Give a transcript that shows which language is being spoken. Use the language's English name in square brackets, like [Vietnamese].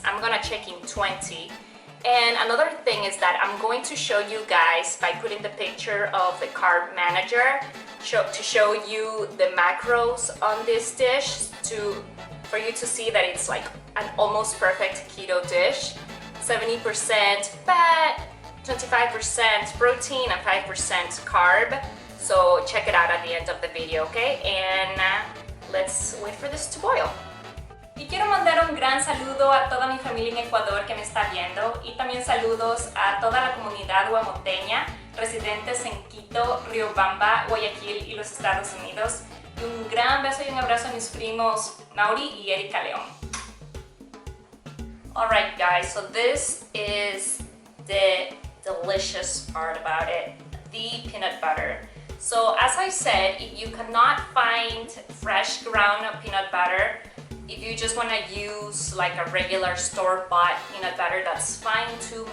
[English] I'm gonna check in 20. And another thing is that I'm going to show you guys by putting the picture of the carb manager to show you the macros on this dish, for you to see that it's like an almost perfect keto dish. 70% fat, 25% protein, and 5% carb. So check it out at the end of the video, okay? And let's wait for this to boil. [Spanish] Y quiero mandar un gran saludo a toda mi familia en Ecuador que me está viendo, y también saludos a toda la comunidad guamoteña, residentes en Quito, Riobamba, Guayaquil y los Estados Unidos. Y un gran beso y un abrazo a mis primos Mauri y Erika León. [English] Alright guys, so this is the delicious part about it, the peanut butter. So as I said, if you cannot find fresh ground peanut butter, if you just want to use like a regular store-bought peanut butter, that's fine too.